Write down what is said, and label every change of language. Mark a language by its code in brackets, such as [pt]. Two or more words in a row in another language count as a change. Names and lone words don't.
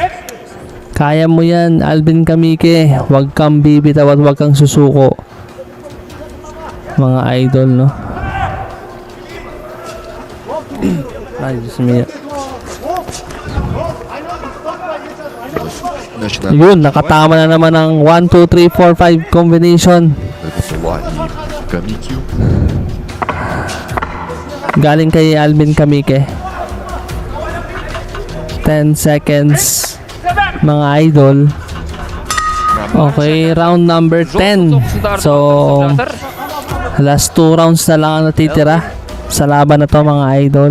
[tl] Kaya mo yan, Alvin Kamike. Huwag kang bibitaw at huwag kang susuko mga idol, no? Ay, Diyos mio. [ru] Начинает [tl] Yun, nakatama na naman ang 1, 2, 3, 4, 5 combination. [ru] Була и Камикю. [tl] Galing kay Alvin Kamike. 10 seconds mga idol. [en] Okay, round number 10. [tl] So, [en] last 2 rounds [tl] na lang ang natitira sa laban na to mga idol.